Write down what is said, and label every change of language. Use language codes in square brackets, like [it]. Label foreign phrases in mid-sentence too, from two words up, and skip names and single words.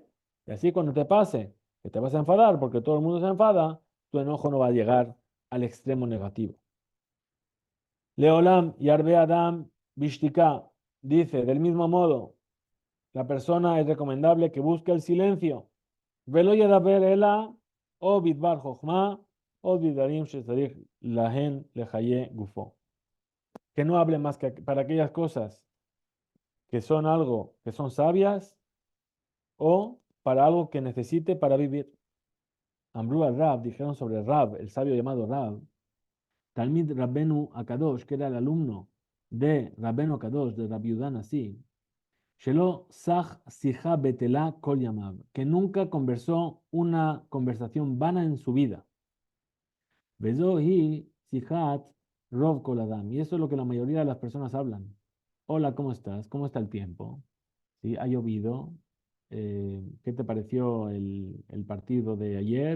[es] Y así cuando te pase que te vas a enfadar porque todo el mundo se enfada, tu enojo no va a llegar al extremo negativo. [he] לעולם ירבה אדם בשתיקה [es] dice, del mismo modo, la persona es recomendable que busque el silencio. [he] ולא ידבר אלא או בדבר חכמה או בדברים שצריך להן לחיי גופו. [es] Que no hable más que para aquellas cosas que son algo, que son sabias o para algo que necesite para vivir. [he] אמרו על רב, [es] dijeron sobre Rab, el sabio llamado Rab, [he] תלמיד רבנו הקדוש, [es] que era el alumno de Rabbenu Akadosh, de Rabbi Yehuda Nasi, [he] שלא שח שיחה בטלה כל ימיו, [es] que nunca conversó una conversación vana en su vida. [he] בזוהי שיחת רוב כל אדם, [es] y eso es lo que la mayoría de las personas hablan. Hola, ¿cómo estás? ¿Cómo está el tiempo? ¿Sí? ¿Ha llovido? ¿Qué te pareció el partido de ayer?